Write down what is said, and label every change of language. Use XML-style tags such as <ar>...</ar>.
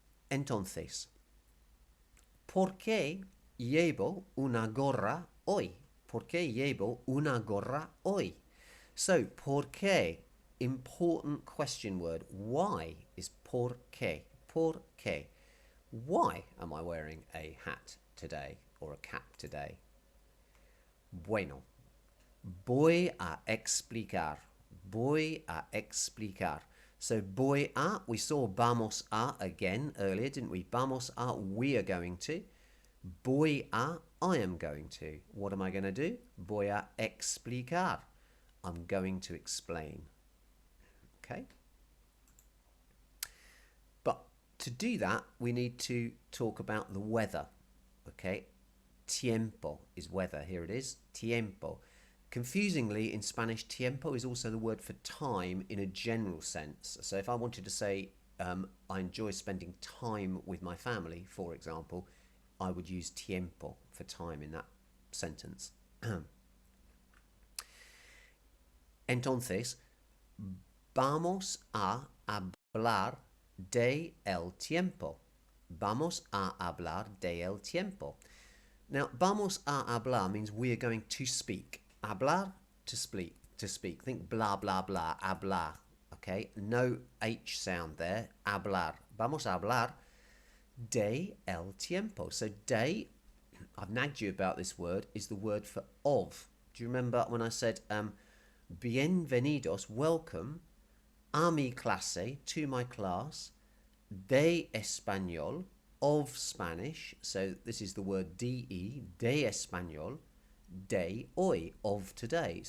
<es>Entonces, ¿por qué llevo una gorra hoy? ¿Por qué llevo una gorra hoy? So, ¿por qué?</es> <en>Important question word. Why is por qué?</en> <es>¿Por qué?</es> <en>Why am I wearing a hat today or a cap today?</en> <es>Bueno, voy a explicar. Voy a explicar.</es> <en>So voy a, we saw vamos a again earlier, didn't we? Vamos a, we are going to. Voy a, I am going to. What am I going to do?</en> <es>Voy a explicar.</es> <en>I'm going to explain. Okay? But to do that, we need to talk about the weather. Okay? Tiempo is weather. Here it is. Tiempo. Confusingly, in Spanish, tiempo is also the word for time in a general sense. So if I wanted to say, I enjoy spending time with my family, for example, I would use tiempo for time in that sentence.</en> <es>Entonces, vamos a hablar de el tiempo. Vamos a hablar de el tiempo.</es> <en>Now, vamos a hablar means we are going to speak. Hablar, to speak. To speak. Think blah, blah, blah. Hablar. Okay? No H sound there. Hablar.</en> <es>Vamos a hablar de el tiempo.</es> <en>So, de, I've nagged you about this word, is the word for of. Do you remember when I said, bienvenidos, welcome,</en> <es>a mi clase,</es> <en>to my class, de español, of Spanish. So this is the word de, de español, de hoy, of today.</en>